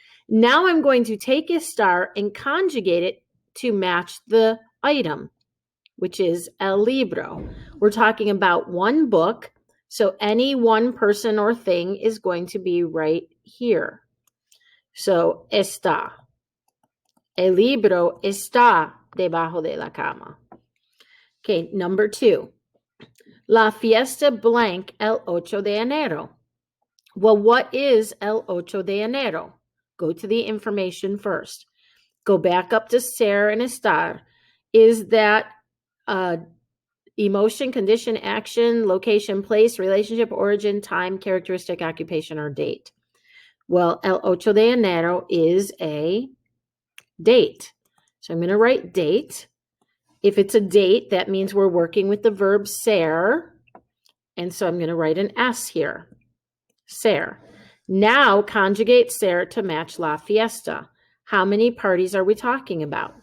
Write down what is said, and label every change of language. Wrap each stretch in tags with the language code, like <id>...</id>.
<en>Now I'm going to take estar and conjugate it to match the item, which is el libro. We're talking about one book, so any one person or thing is going to be right here. So está.</en> <es>El libro está debajo de la cama.</es> <en>Okay, number 2.</en> <es>La fiesta blank el 8 de enero.</es> <en>Well, what is</en> <es>el 8 de enero?</es> <en>Go to the information first. Go back up to ser and estar. Is that emotion, condition, action, location, place, relationship, origin, time, characteristic, occupation, or date? Well,</en> <es>el 8 de enero</es> <en>is a date. So I'm going to write date. If it's a date, that means we're working with the verb ser. And so I'm going to write an S here. Ser. Now conjugate ser to match</en> <es>la fiesta.</es> <en>How many parties are we talking about?</en>